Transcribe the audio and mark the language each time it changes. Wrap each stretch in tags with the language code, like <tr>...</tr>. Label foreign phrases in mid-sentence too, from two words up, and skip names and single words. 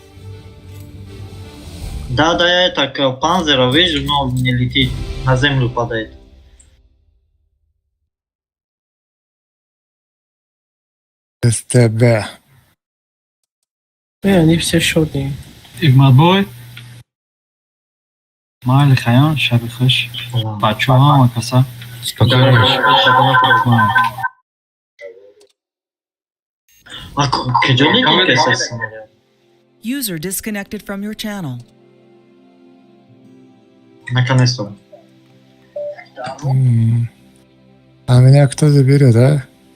<ru>Да, я так панзера вижу, но не летит, на землю падает. СТБ. они все шотные.</ru> <tg>Игматбой. Майли Хаян, Шаби Хуш. Бачо ҳама каса.</tg> <ru>Спокойно.</ru> <en>User disconnected from your channel.</en> <ru>Наконец-то. А меня кто заберет, а?</ru>